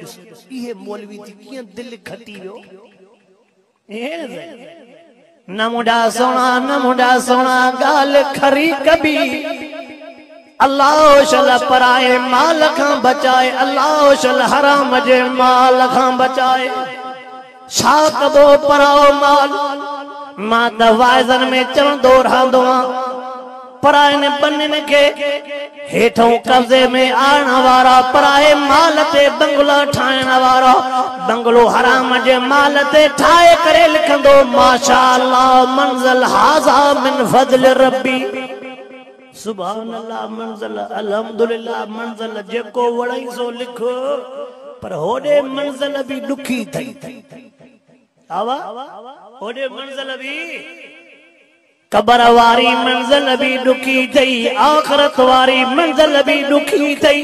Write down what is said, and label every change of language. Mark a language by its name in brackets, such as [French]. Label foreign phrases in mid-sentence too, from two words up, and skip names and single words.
[Sindhi] ॾिस इहे मौलवी थी कीअं दिलि खटी वियो। न मुंहिंजा सोना ॻाल्हि खरी कबी, अल्लाह शल पराए माल खां बचाए, अल्लाह शल हराम जे माल खां बचाए। छा कबो पराओ माल, मां त वाइज़न में चवंदो रहंदो आं, परायनि बनिन के हेठों कब्जे में आणण वारा, पराए माल ते बंगला ठाहिण वारा, बंगलो हराम जे माल ते ठाहे करे लिखंदो [Arabic] ما شاء الله منزل هذا من فضل ربي, سبحان الله منزل الحمد لله منزل [Sindhi] जेको वणई सो लिखो। पर होॾे मंज़िल बि ॾुखी थई, आवा होॾे मंज़िल बि कबर वारी मंज़िल भी दुखी थई, आखिरत वारी मंज़िल भी दुखी थई।